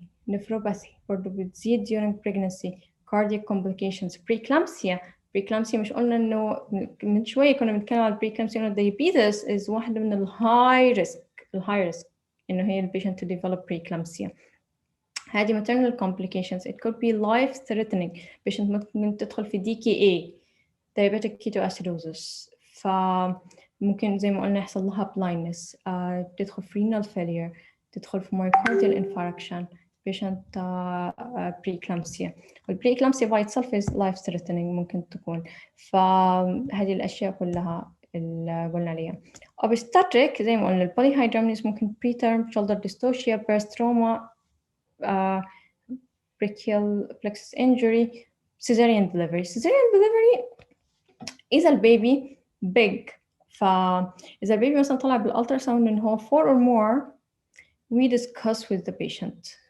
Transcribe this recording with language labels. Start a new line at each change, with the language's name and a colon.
English: nephropathy
Arabic: برضو بتزيد
English: during pregnancy. cardiac complications.
Arabic: preeclampsia مش قلنا إنه من شوية كنا بنتكلم على preeclampsia إنه
English: diabetes is
Arabic: واحدة من ال
English: high risk
Arabic: إنه هي البيشنت
English: to develop preeclampsia.
Arabic: هذه
English: maternal complications. it could be life threatening.
Arabic: patient ممكن تدخل في
English: DKA diabetic ketoacidosis،
Arabic: فممكن زي ما قلنا يحصل لها blindness، تدخل في
English: renal failure،
Arabic: تدخل في
English: myocardial infarction. patient preeclampsia. والpreeclampsia by itself is life threatening
Arabic: ممكن تكون. فهذه الأشياء كلها اللي قلنا عليها.
English: obstetric
Arabic: زي ما قلنا البوليهيدرامنيس ممكن
English: preterm shoulder dystocia birth trauma brachial plexus injury cesarean delivery.
Arabic: إذا البيبي big، فإذا البيبي مثلا طلع بالألتراساوند إن هو
English: 4 or more we discuss with the patient.